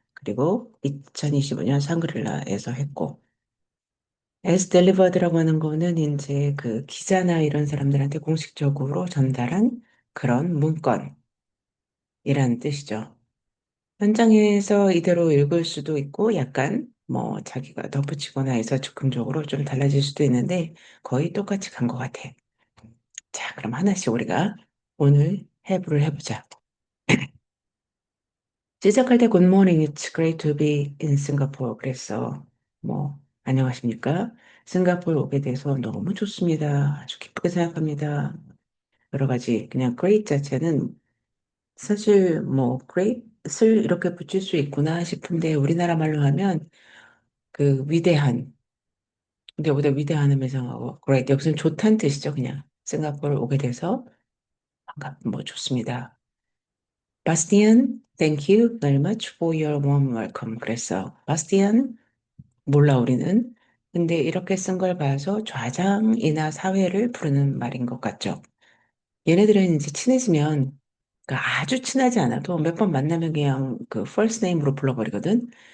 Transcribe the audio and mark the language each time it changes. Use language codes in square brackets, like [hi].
[ko] 그리고 2025년 샹그릴라에서 했고, as delivered라고 하는 거는 이제 그 기자나 이런 사람들한테 공식적으로 전달한 그런 문건이라는 뜻이죠. 현장에서 이대로 읽을 수도 있고, 약간 뭐 자기가 덧붙이거나 해서 즉흥적으로 좀 달라질 수도 있는데, 거의 똑같이 간 것 같아. 자, 그럼 하나씩 우리가 오늘 해부를 해보자. 시작할 때 [en] Good morning, it's great to be in Singapore. [ko] 그래서 뭐 안녕하십니까? 싱가포르 오게 돼서 너무 좋습니다. 아주 기쁘게 생각합니다. 여러 가지 그냥 great 자체는 사실 뭐 great을 이렇게 붙일 수 있구나 싶은데 우리나라 말로 하면 그 위대한 근데 여기다 위대한 하면 이상하고 great 여기서는 좋다는 뜻이죠. 그냥 싱가포르 오게 돼서 뭐 좋습니다. [en] Bastian, thank you very much for your warm welcome. [ko] 그래서 바스티안 몰라 우리는. 근데 이렇게 쓴 걸 봐서 좌장이나 사회를 부르는 말인 것 같죠. 얘네들은 이제 친해지면 그러니까 아주 친하지 않아도 몇 번 만나면 그냥 그 first name으로 불러버리거든.